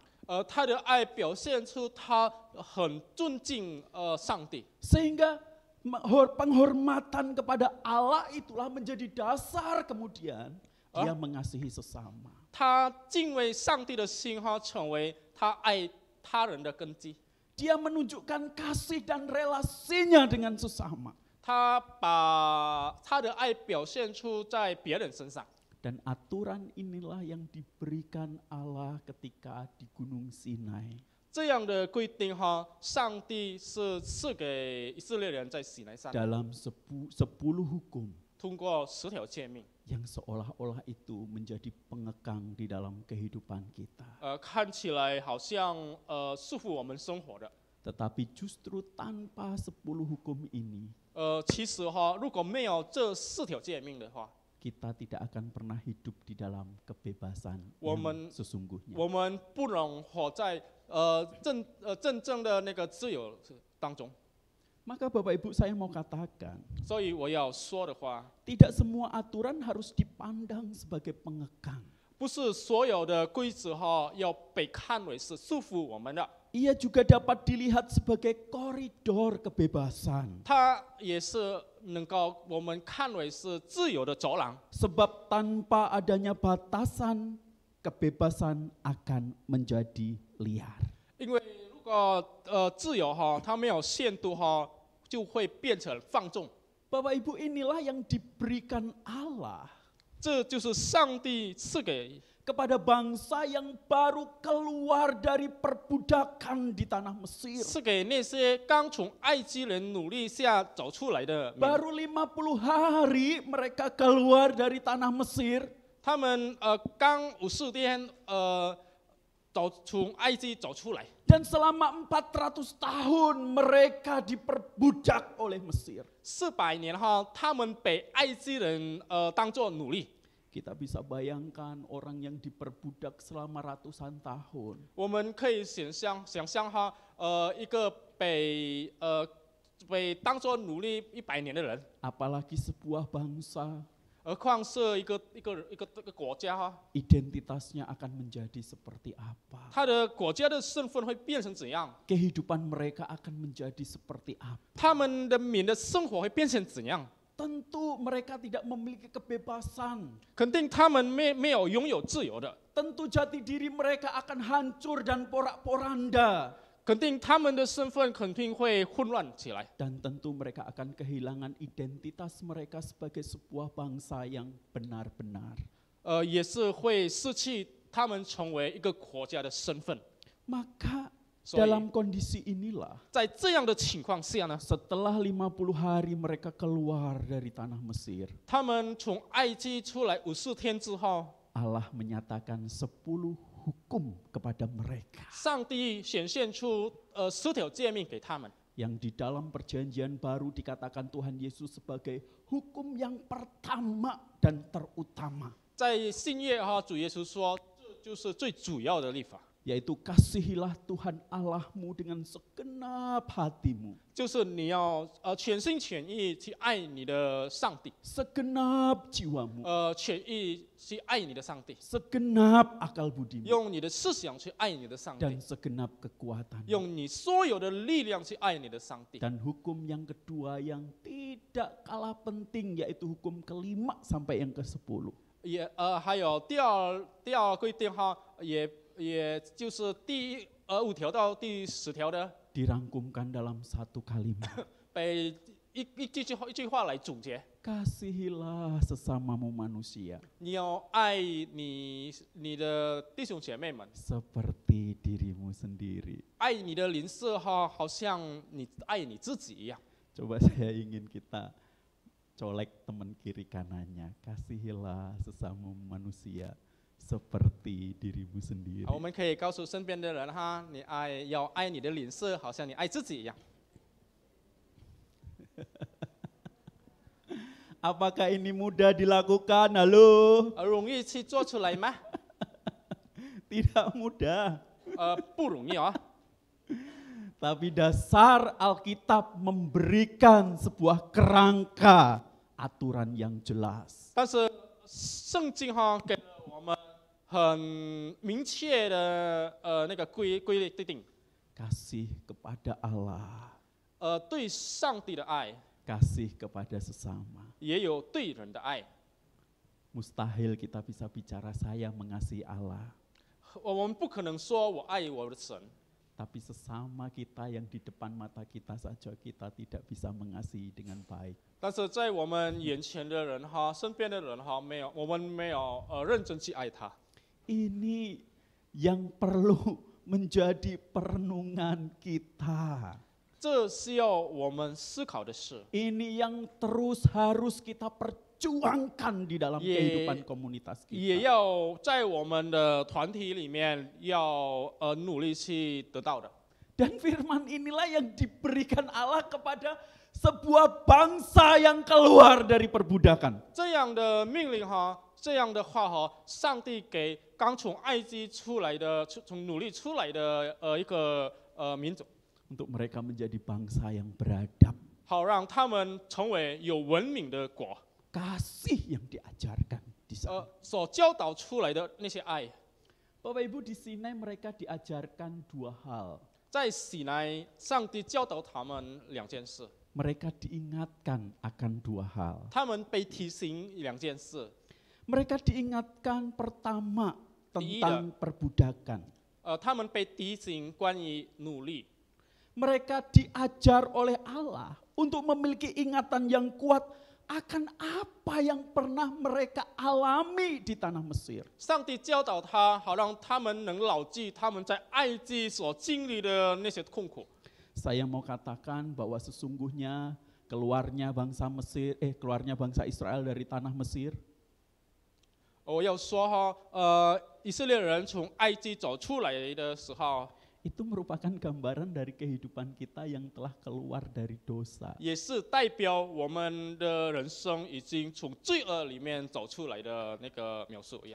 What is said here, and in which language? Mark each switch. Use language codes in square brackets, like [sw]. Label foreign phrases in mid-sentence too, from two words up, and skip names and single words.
[zh] 他的爱表现出他很尊敬上帝， [id] Sehingga penghormatan kepada Allah itulah menjadi dasar kemudian dia mengasihi sesama. [zh] 他敬畏上帝的心哈，成为他爱他人的根基。 [id] Dia menunjukkan kasih dan relasinya dengan sesama. [zh] 他把他的爱表现出在别人身上。 [id] Dan aturan inilah yang diberikan Allah ketika di Gunung Sinai. [zh] 这样的规定哈，上帝是赐给以色列人在西奈山 [id] Dalam 10 hukum [zh] 通过10条诫命， [id] yang seolah-olah itu menjadi pengekang di dalam kehidupan kita. [zh] 看起来好像束缚我们生活的。 [id] Tetapi justru tanpa 10 hukum ini, [zh] 其实哈，如果没有这4条诫命的话， [id] kita tidak akan pernah hidup di dalam kebebasan Woman- yang sesungguhnya. [zh] 我们不能活在真正的那个自由当中。 [id] Maka Bapak Ibu saya mau katakan, [zh] 所以我要说的话， [id] tidak semua aturan harus dipandang sebagai pengekang. [zh] 不是所有的规则哈要被看为是束缚我们的， [id] Ia juga dapat dilihat sebagai koridor kebebasan. [zh] 它也是能够我们看为是自由的走廊。 [id] Sebab tanpa adanya batasan, kebebasan akan menjadi liar. [zh] 因为如果自由哈，它没有限度哈，就会变成放纵。 [id] Bapak Ibu, inilah yang diberikan Allah [zh] 这就是上帝赐给 [id] kepada bangsa yang baru keluar dari perbudakan di tanah Mesir. [zh] 赐给那些刚从埃及人努力下走出来的民。 [id] Baru 50 hari mereka keluar dari tanah Mesir. [zh] 他们刚50天从埃及走出来， [id] Dan selama 400 tahun mereka diperbudak oleh Mesir. [zh] 400 年哈，他们被埃及人当作奴隶。 [id] Kita bisa bayangkan orang yang diperbudak selama ratusan tahun. [zh] 我们可以想象哈，一个被当作奴隶100年的人， [id] Apalagi sebuah bangsa, [zh] 何况是一个国家哈， [id] identitasnya akan menjadi seperti apa? [zh] 他的国家的身份会变成怎样？ [id] Kehidupan mereka akan menjadi seperti apa? [zh] 他们的民的生活会变成怎样？ [id] Tentu mereka tidak memiliki kebebasan. [zh] 肯定他们没有拥有自由的， [id] Tentu jati diri mereka akan hancur dan porak-poranda. [zh] 肯定他们的身份肯定会混乱起来。 [id] Dan tentu mereka akan kehilangan identitas mereka sebagai sebuah bangsa yang benar-benar. [zh] 也是会失去他们成为一个国家的身份。 [id] Maka [zh] 所以 [id] dalam kondisi inilah, [zh] 在这样的情况下呢， [id] setelah 50 hari mereka keluar dari tanah Mesir, [zh] 他们从埃及出来50天之后， [id] Allah menyatakan 10 hukum kepada mereka. [zh] 上帝显现出10条诫命给他们， [id] Yang di dalam perjanjian baru dikatakan Tuhan Yesus sebagai hukum yang pertama dan terutama. [zh] 在新约哈，主耶稣说，这就是最主要的律法， [id] Yaitu kasihilah Tuhan Allahmu dengan segenap hatimu, [zh] 就是你要全心全意去爱你的上帝， [id] segenap jiwamu, [zh] 全意去爱你的上帝， [id] segenap akal budimu, [zh] 用你的思想去爱你的上帝 [id] dan，segenap kekuatanmu. [zh] 用你所有的力量去爱你的上帝。 [id] Dan hukum yang kedua yang tidak kalah penting yaitu hukum ke-5 sampai yang ke-10. [zh] 还有第二规定哈，也就是5条到第10条的， [id] Dirangkumkan dalam satu kalimat. [zh] 被一句话来总结： [id] Kasihilah sesamamu manusia [zh] 你要爱你的弟兄姐妹们， [id] seperti dirimu sendiri. [zh] 爱你的邻舍哈，好像你爱你自己一样。 [id] Coba saya ingin kita colek teman kiri kanannya. Kasihilah sesamamu manusia seperti dirimu sendiri. [zh] 我们可以告诉身边的人哈，要爱你的邻舍，好像你爱自己一样。 [id] Apakah ini mudah dilakukan? Halo? [zh] 容易去做出来吗？ [id] Tidak mudah. [zh] 不容易啊。 [id] Tapi dasar Alkitab memberikan sebuah kerangka aturan yang jelas. [zh] 但是圣经哈给了我们很明确的那个规定， [id] Kasih kepada Allah, [zh] 对上帝的爱， [id] kasih kepada sesama. [zh] 也有对人的爱。 [id] Mustahil kita bisa bicara saya mengasihi Allah. [zh] 我们不可能说我爱我的神， [id] Tapi sesama kita yang di depan mata kita saja kita tidak bisa mengasihi dengan baik. [zh] 但是在我们眼前的人哈，身边的人哈，我们没有认真去爱他。 [id] Ini yang perlu menjadi perenungan kita. [zh] 这需要我们思考的事， [id] Ini yang terus harus kita perjuangkan di dalam kehidupan komunitas [zh] 也 [id] kita. [zh] 要在我们的团体里面要努力去得到的。 [id] Dan firman inilah yang diberikan Allah kepada sebuah bangsa yang keluar dari perbudakan. [zh] 这样的命令哈，这样的话哈，上帝给刚从埃及出来的、从努力出来的一个民族， [id] Untuk mereka menjadi bangsa yang beradab. [zh] 好让他们成为有文明的国。 [id] Kasih yang diajarkan di sana. [zh] 所教导出来的那些爱， [id] Bapak Ibu di Sinai mereka diajarkan dua hal. [zh] 在西乃，上帝教导他们两件事， [id] Mereka diingatkan akan dua hal. [zh] 他们被提醒两件事。 [id] Mereka diingatkan pertama Iya. tentang perbudakan. [zh] 他们被提醒关于努力， [id] Mereka diajar oleh Allah untuk memiliki ingatan yang kuat akan apa yang pernah mereka alami di tanah Mesir. [zh] 上帝教导他，好让他们能牢记他们在埃及所经历的那些痛苦。 [id] Saya mau katakan bahwa sesungguhnya keluarnya bangsa Israel dari tanah Mesir [zh] 我要说哈，以色列人从埃及走出来的时候， [id] itu merupakan gambaran dari kehidupan kita yang telah keluar dari dosa. [zh] 也是代表我们的人生已经从罪恶里面走出来的那个描述一样。